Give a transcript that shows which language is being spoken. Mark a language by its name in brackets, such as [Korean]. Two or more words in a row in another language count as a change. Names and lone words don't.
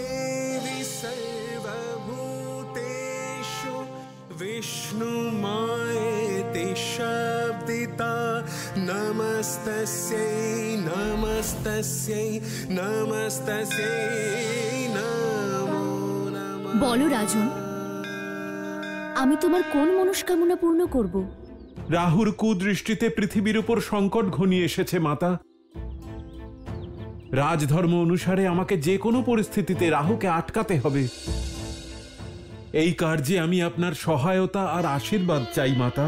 [Sanskrit] विष्णु मायेति शब्दिता नमस्तस्यै नमस्तस्यै नमस्तस्यै नमो नमः। [Bangla] বলো রাজন, আমি তোমার কোন মনস্কামনা পূর্ণ করব? রাহুর কুদৃষ্টিতে পৃথিবীর উপর সংকট ঘনিয়ে এসেছে মাতা। রাজধর্ম অনুসারে আমাকে যে কোনো পরিস্থিতিতে রাহুকে আটকাতে হবে। এই কার্যে আমি আপনার সহায়তা আর আশীর্বাদ চাই মাতা।